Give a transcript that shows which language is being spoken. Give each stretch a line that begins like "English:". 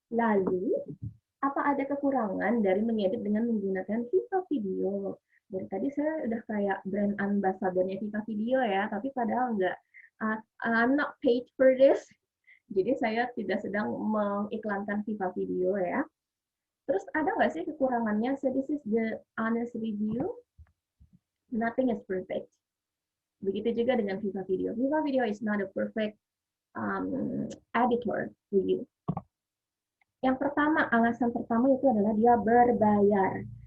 Indonesian: Lalu, apa ada kekurangan dari mengedit dengan menggunakan Viva Video? Dari tadi saya udah kayak brand ambassador-nya Viva Video ya, tapi padahal enggak.
English: I'm not paid for this.
Indonesian: Jadi saya tidak sedang mengiklankan Viva Video ya. Terus ada nggak sih kekurangannya?
English: So this is the honest review. Nothing is perfect.
Indonesian: Begitu juga dengan Viva Video.
English: Viva Video is not a perfect editor for you.
Indonesian: Yang pertama, alasan pertama itu adalah dia berbayar.